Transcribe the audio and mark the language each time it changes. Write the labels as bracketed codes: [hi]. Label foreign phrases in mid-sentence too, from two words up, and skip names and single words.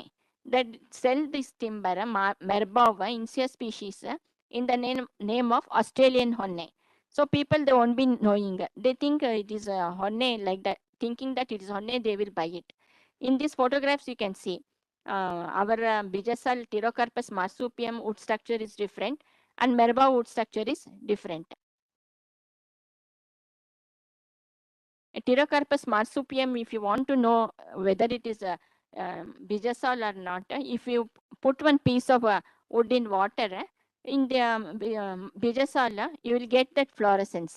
[en] That sell this timber, merbau, Insia species, in the name of Australian honne. So people, they won't be knowing. They think it is a honne, like that, thinking that it is honne, they will buy it. In these photographs, you can see our bijasal Pterocarpus marsupium wood structure is different and merbau wood structure is different. Pterocarpus marsupium, if you want to know whether it is a bijasal or not, if you put one piece of wood in water, in the bijasal, you will get that fluorescence.